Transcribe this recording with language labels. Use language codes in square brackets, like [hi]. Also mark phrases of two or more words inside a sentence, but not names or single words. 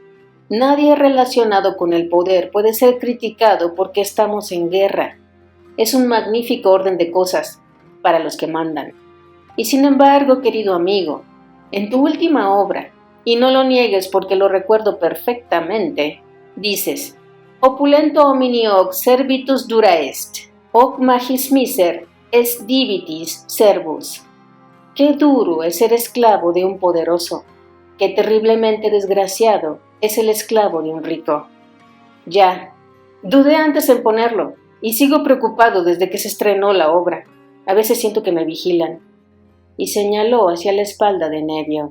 [es] Nadie relacionado con el poder puede ser criticado porque estamos en guerra. Es un magnífico orden de cosas para los que mandan. Y sin embargo, querido amigo, en tu última obra, y no lo niegues porque lo recuerdo perfectamente, dices, [la] opulento homini hoc servitus dura est, hoc magis miser est divitis servus. [es] Qué duro es ser esclavo de un poderoso, qué terriblemente desgraciado es el esclavo de un rico. Ya, dudé antes en ponerlo, y sigo preocupado desde que se estrenó la obra. A veces siento que me vigilan. Y señaló hacia la espalda de Nevio.